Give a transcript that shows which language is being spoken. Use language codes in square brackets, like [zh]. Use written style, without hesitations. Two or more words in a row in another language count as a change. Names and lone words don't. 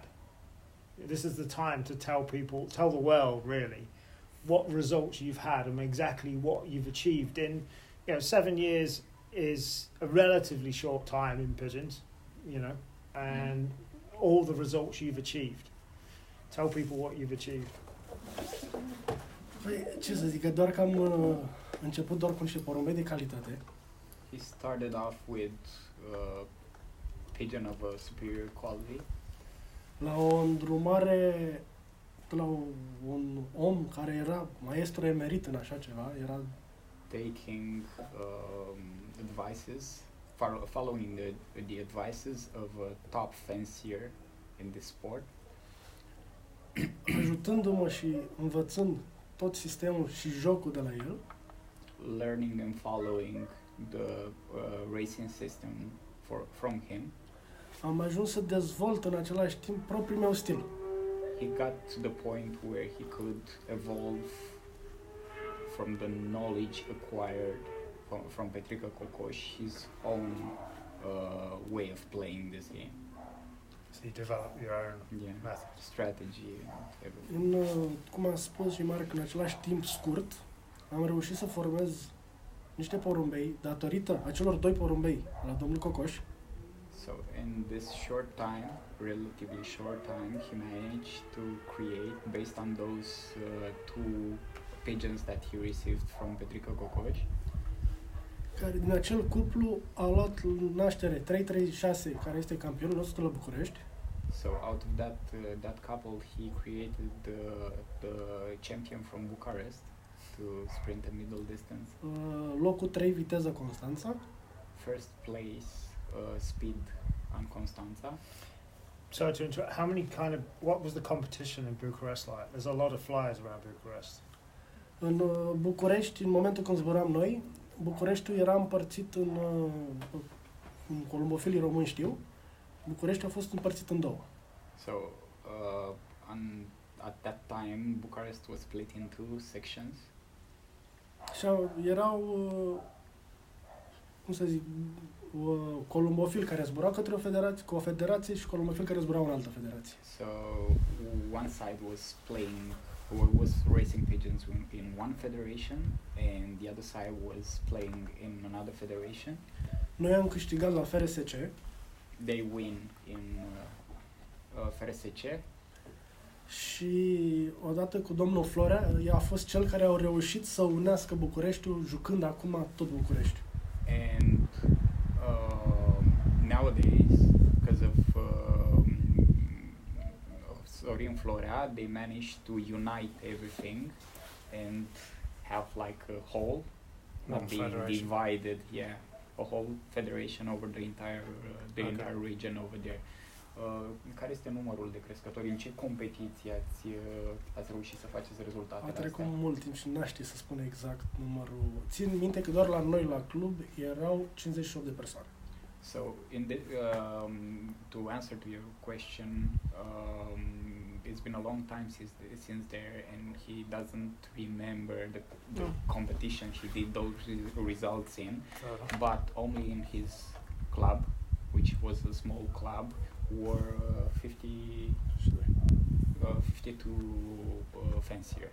[en] This is the time to tell the world really, what results you've had and exactly what you've achieved in, 7 years is a relatively short time in pigeons, and all the results you've achieved. Tell people what you've achieved. [ro] Păi, ce să zic, doar că am început doar cu niște porumbei de calitate. [en] He started off with pigeon of a superior quality. [ro] La o îndrumare la un om care era maestru emerit în așa ceva, era [en] taking advices, following the advices of a top fancier in this sport, [ro] ajutându-mă și învățând tot sistemul și jocul de la el. [en] Learning and following the racing system from him. [ro] Am ajuns să dezvolt în același timp propriul meu stil. [en] He got to the point where he could evolve from the knowledge acquired from Petrica Cocoș, his own way of playing this game. So you develop your own method. Strategy and everything. [ro] Cum am spus și Marc, în același timp scurt, am reușit să formez niște porumbei datorită acelor 2 porumbei la domnul Cocoș. [en] So in this short time, relatively short time, he managed to create, based on those 2 pigeons that he received from Petrica Cocoș, [ro] care din acel cuplu a luat naștere 336, care este campionul nostru la București. [en] So out of that couple, he created the champion from Bucharest to sprint and middle distance. [ro] Locul 3, viteză Constanța. [en] First place, speed on Constanța. So to interrupt, what was the competition in Bucharest like? There's a lot of flyers around Bucharest. [ro] În București, în momentul când zburam noi, Bucureștiul era împărțit în columbofilii români știu, Bucureștiul a fost împărțit în două. [en] So, at that time, Bucharest was split in two sections. [ro] Și erau, cum să zic, columbofili care zburau către o federație și columbofili care zburau în altă federație. [en] So, one side was racing pigeons in one federation, and the other side was playing in another federation. [ro] Noi am câștigat la FRSC. [en] They win in FRSC. [ro] Și odată cu domnul Florea, ea a fost cel care a reușit să unească Bucureștiul, jucând acum tot Bucureștiul. [en] And nowadays, because of Sorin Florea, they managed to unite everything and have like a whole, not being divided. Yeah, a whole federation over the entire entire region over there. [ro] Care este numărul de crescători? În ce competiții ați reușit să faceți rezultatele astea? A trecut mult timp și n-aș ști să spun exact numărul. Țin minte că doar la noi, la club, erau 58 de persoane. [en] So, to answer to your question, it's been a long time since there, and he doesn't remember the competition he did those results in, but only in his club, which was a small club, were 52 fanciers.